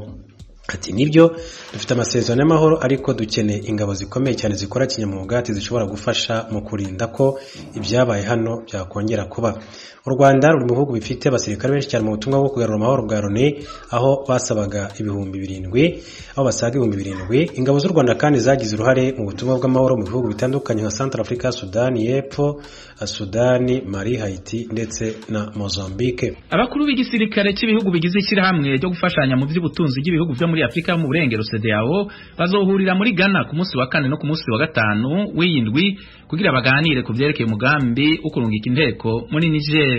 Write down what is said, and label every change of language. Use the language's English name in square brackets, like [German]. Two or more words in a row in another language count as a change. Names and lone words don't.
[Kinyarwanda] Ati nibyo dufite amasezerano y'amahoro ariko dukeneye ingabo zikomeye cyane zikora kinyamwuga, ati zishobora gufasha mu kurinda ko ibyabaye hano byakongera kuba. u Rwanda ruri mu bihugu bifite abasirikare benshi cyane mu butumwa bwo kugarura amahoro bwa Loni, aho basabaga 7,000, aho basaga 7,000. Ingabo z'u Rwanda kandi zagize uruhare mu butumwa bw'amahoro mu bihugu bitandukanye nka Central Africa, Sudani y'Epfo, Sudani, Mali, Haiti ndetse na Mozambique. [Rundi] Abakuru b'igisirikare cy'ibihugu bigize ishyirahamwe ryo gufashanya mu by'ubutunzi bw'ibihugu byo muri Afrika mu burengero CEDEAO bazohurira muri Ghana ku munsi wa 4 no ku munsi wa 5 w'indwi kugira baganire ku byerekeye umugambi ukurungika inteko muri Niger.